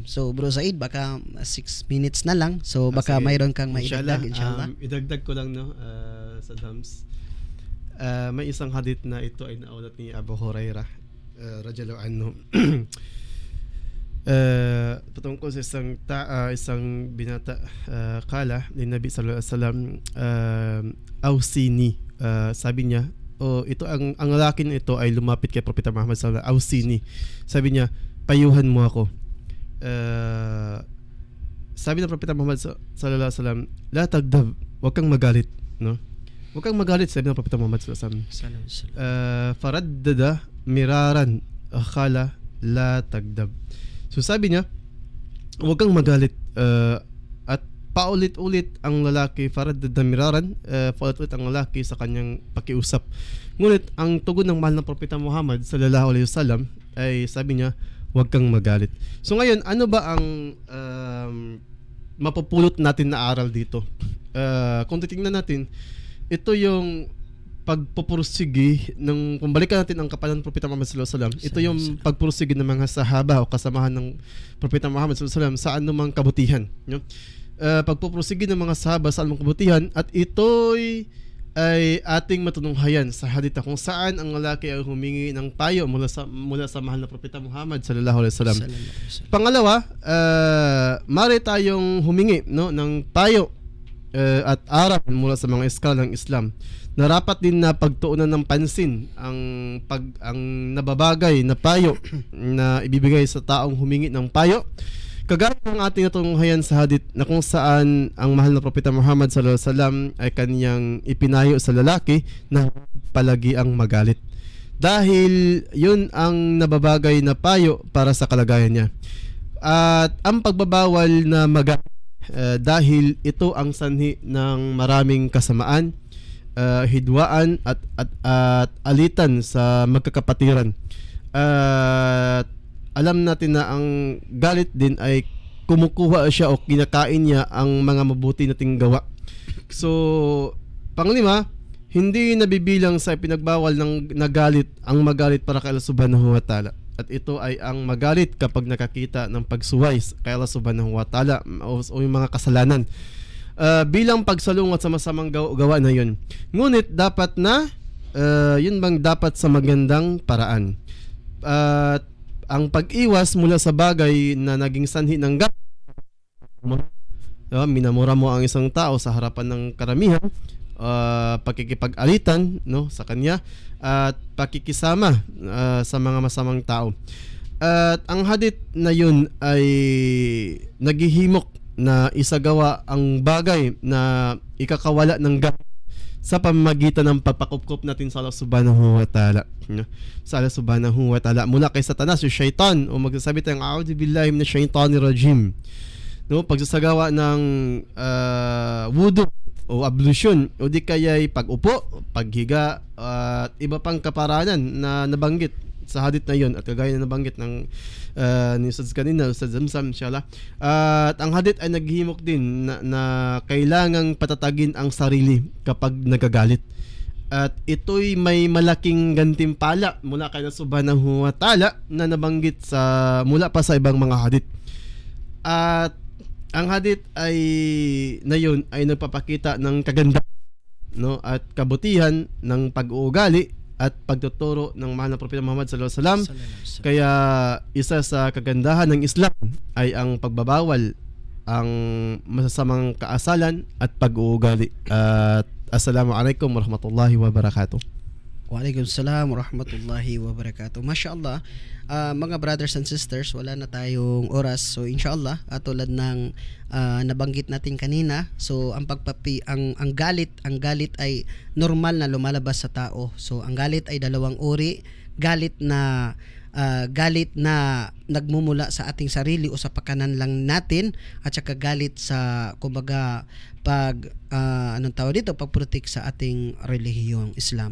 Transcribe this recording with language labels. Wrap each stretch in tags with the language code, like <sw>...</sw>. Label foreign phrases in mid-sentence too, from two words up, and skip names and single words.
<tl>So bro Zaid, baka 6 minutes na lang, so baka mayroon kang maidagdag, inshallah. Idagdag ko lang, no, sa Dams, may isang hadith na ito ay naulat ni Abu Hurairah</tl> <ar>رضي الله عنه.</ar> <tl>Patungkol sa isang binata, kala ni Nabi</tl> <ar>صلى الله عليه وسلم، أوصني,</ar> <tl>sabi niya, ito ang lalaking ito ay lumapit kay Propeta Muhammad</tl> <ar>صلى الله عليه وسلم، أوصني,</ar> <tl>sabi niya, payuhan mo ako. Sabi ng Propeta Muhammad</tl> <ar>صلى الله عليه وسلم، لا تغضب,</ar> <tl>huwag kang magalit, no? Huwag kang magalit, sabi ng Propeta Muhammad</tl> <ar>صلى الله عليه وسلم. فردد مرارا، قال لا تغضب.</ar> <tl>So sabi niya, huwag kang magalit, at paulit-ulit ang lalaki,</tl> <ar>فردد مرارا,</ar> <tl>paulit-ulit ang lalaki sa kanyang pakiusap. Ngunit ang tugon ng mahal na Propeta Muhammad</tl> <ar>صلى الله عليه وسلم</ar> <tl>ay sabi niya, huwag kang magalit. So ngayon, ano ba ang mapupulot natin na aral dito? Kung titingnan natin, ito yung pagpupursige ng, kung balikan natin ang kapalan ng Propeta Muhammad</tl> <ar>صلى الله عليه وسلم,</ar> <tl>ito yung pagpursige ng mga sahaba o kasamahan ng Propeta Muhammad</tl> <ar>صلى الله عليه وسلم</ar> <tl>sa anumang kabutihan, no? Pagpupursige ng mga sahaba sa anumang kabutihan, at ito'y ay ating matutunghayan sa hadith na kung saan ang lalaki ay humingi ng payo mula sa mahal na propeta Muhammad</tl> <ar>صلى الله عليه وسلم. صلى الله عليه وسلم.</ar> <tl>Pangalawa, mari tayong humingi ng payo at aral mula sa mga eskala ng Islam. Narapat din na pagtuunan ng pansin ang nababagay na payo na ibibigay sa taong humingi ng payo. Kagaya ng ating natunghayan sa hadith na kung saan ang mahal na propeta Muhammad</tl> <ar>صلى الله عليه وسلم</ar> <tl>ay kaniyang ipinayo sa lalaki na palagi ang magalit. Dahil yun ang nababagay na payo para sa kalagayan niya. At ang pagbabawal na magalit dahil ito ang sanhi ng maraming kasamaan, hidwaan at alitan sa magkakapatiran. At alam natin na ang galit din ay kumukuha siya o kinakain niya ang mga mabuti nating gawa. So, panglima, hindi nabibilang sa ipinagbawal ng nagalit ang magalit para kay Allah</tl> <ar>سبحانه وتعالى.</ar> <tl>At ito ay ang magalit kapag nakakita ng pagsuway kay Allah</tl> <ar>سبحانه وتعالى</ar> <tl>o yung mga kasalanan. Bilang pagsalungat sa masamang gawa na yun. Ngunit dapat na yun bang dapat sa magandang paraan. At ang pag-iwas mula sa bagay na naging sanhi ng galit, minamura mo ang isang tao sa harapan ng karamihan, pakikipag-alitan sa kanya at pakikisama sa mga masamang tao. At ang hadith na yun ay naghihimok na isagawa ang bagay na ikakawala ng galit sa pamamagitan ng pagpakupkup natin sa Allah</tl> <ar>سبحانه وتعالى. Sa الله سبحانه وتعالى.</ar> <tl>Mula kay Satanas, yung shaitan, o magsasabi tayong</tl> <ar>أعوذ بالله من الشيطان الرجيم.</ar> <tl>Pagsasagawa ng wudu o ablution, o di kaya'y pag-upo, paghiga, at iba pang kaparanan na nabanggit sa hadith na yun at kagaya na nabanggit ng ni Ustaz kanina, Ustaz Zamzam, inshallah. At ang hadith ay naghihimok din na kailangang patatagin ang sarili kapag nagagalit. At ito'y may malaking gantimpala mula kay Allah</tl> <ar>سبحانه وتعالى</ar> <tl>na nabanggit mula pa sa ibang mga hadith. At ang hadith ay na yun ay nagpapakita ng kagandahan at kabutihan ng pag-uugali at pagtuturo ng mahal na propeta Muhammad</tl> <ar>صلى الله عليه وسلم.</ar> <tl>Kaya isa sa kagandahan ng Islam ay ang pagbabawal ang masasamang kaasalan at pag-uugali.</tl> <ar>At السلام عليكم ورحمة الله وبركاته. وعليكم السلام ورحمة الله وبركاته. ما شاء الله,</ar> <en>mga brothers and sisters,</en> <tl>wala na tayong oras. So inshallah, tulad ng nabanggit natin kanina, so ang galit ay normal na lumalabas sa tao. So ang galit ay dalawang uri, galit na nagmumula sa ating sarili o sa pakanan lang natin, at saka galit sa kumbaga pagprotect sa ating relihiyong Islam.</tl>